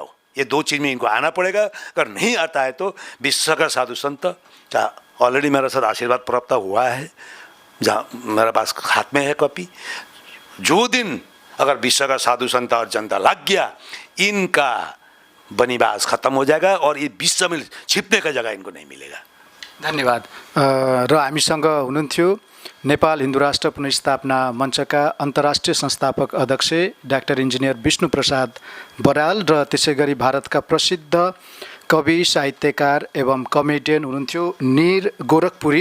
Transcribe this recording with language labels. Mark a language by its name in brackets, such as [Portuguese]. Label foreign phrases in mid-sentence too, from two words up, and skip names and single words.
[Hindi] ये 2 चीज़ में इनको आना पड़ेगा। अगर नहीं आता है तो विश्व का साधु संत, ऑलरेडी मेरे साथ आशीर्वाद प्राप्त हुआ है, जहाँ मेरे पास हाथ में है कॉपी। जो दिन अगर विश्व का साधु संत और जनता लग गया, इनका बनिवास खत्म हो जाएगा और ये विश्व में छिपने का जगह इनको नहीं मिलेगा। धन्यवाद। [Nepali] र हामीसँग हुनुहुन्थ्यो नेपाल हिन्दू राष्ट्र पुनर्स्थापना मञ्चका अन्तर्राष्ट्रिय संस्थापक अध्यक्ष डाक्टर इन्जिनियर विष्णु प्रसाद बराल र त्यसै गरी भारतका प्रसिद्ध कवि, साहित्यकार एवं कमेडियन हुनुहुन्थ्यो निर गोरखपुरी।